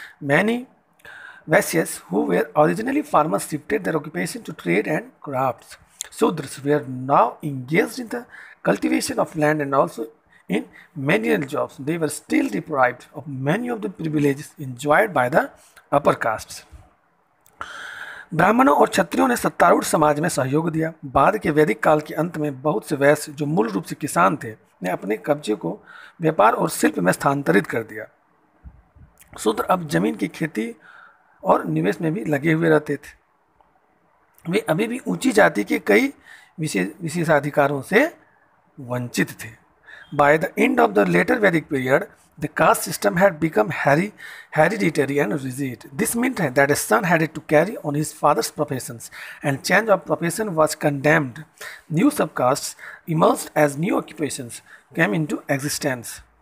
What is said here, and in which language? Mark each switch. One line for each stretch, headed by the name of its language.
English: Many Vaishyas who were originally farmers shifted their occupation to trade and crafts. Shudras were now engaged in the cultivation of land, and also in menial jobs. They were still deprived of many of the privileges enjoyed by the upper castes.
Hindi: ब्राह्मणों और क्षत्रियों ने सत्तारूढ़ समाज में सहयोग दिया। बाद के वैदिक काल के अंत में बहुत से वैश्य जो मूल रूप से किसान थे ने अपने कब्जे को व्यापार और शिल्प में स्थानांतरित कर दिया। शूद्र अब जमीन की खेती और निवेश में भी लगे हुए रहते थे। वे अभी भी ऊंची जाति के कई विशेषाधिकारों से वंचित थे।
English: By the end of the later Vedic period, the caste system had become hereditary and rigid. This meant that a son had to carry on his father's professions, and change of profession was condemned. New subcastes emerged as new occupations came into existence.